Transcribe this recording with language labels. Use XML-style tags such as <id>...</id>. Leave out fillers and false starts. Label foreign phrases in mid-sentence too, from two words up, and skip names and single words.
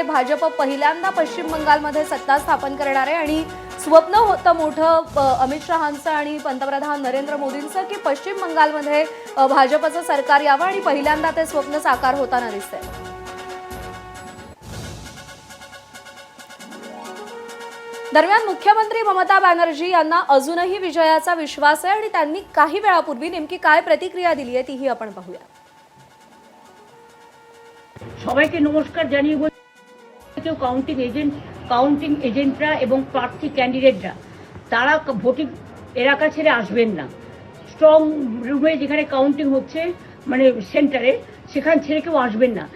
<mr>भाजप पहिल्यांदा पश्चिम बंगालमध्ये सत्ता स्थापन करणार आहे आणि स्वप्न होतं मोठं अमित शहांचं आणि पंतप्रधान नरेंद्र मोदींचं की पश्चिम बंगालमध्ये भाजपचं सरकार यावं आणि पहिल्यांदा ते स्वप्न साकार होताना दिसतंय. दरम्यान मुख्यमंत्री ममता बॅनर्जी यांना अजूनही विजयाचा विश्वास आहे आणि त्यांनी काही वेळापूर्वी नेमकी काय प्रतिक्रिया दिली आहे तीही आपण पाहूया.</mr> <bn>সবাইকে নমস্কার জানিয়ে বলছি কেউ</bn> <en>counting agents</en> <bn>এবং প্রার্থী ক্যান্ডিডেটরা তারা ভোটিং এলাকা ছেড়ে আসবেন না।</bn> <en>strong room</en> <bn>যেখানে কাউন্টিং হচ্ছে মানে সেন্টারে সেখান ছেড়ে কেউ আসবেন না।</bn>